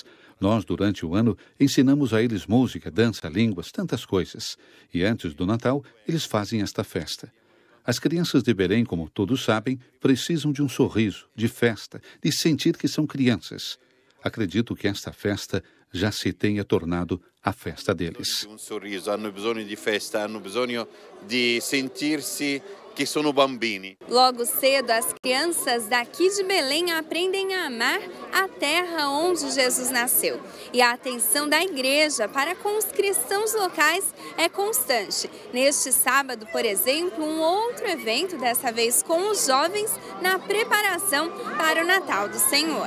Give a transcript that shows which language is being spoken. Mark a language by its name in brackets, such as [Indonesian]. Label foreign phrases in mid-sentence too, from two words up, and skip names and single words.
[Portuguese] Nós, durante o ano, ensinamos a eles música, dança, línguas, tantas coisas. E antes do Natal, eles fazem esta festa. As crianças de Belém, como todos sabem, precisam de um sorriso, de festa, de sentir que são crianças. Acredito que esta festa já se tenha tornado a festa deles. Um sorriso, [Italian] hanno bisogno di festa, hanno bisogno di sentirsi que sono bambini. [Portuguese] Logo cedo, as crianças daqui de Belém aprendem a amar a terra onde Jesus nasceu. E a atenção da igreja para com os cristãos locais é constante. Neste sábado, por exemplo, um outro evento, dessa vez com os jovens, na preparação para o Natal do Senhor.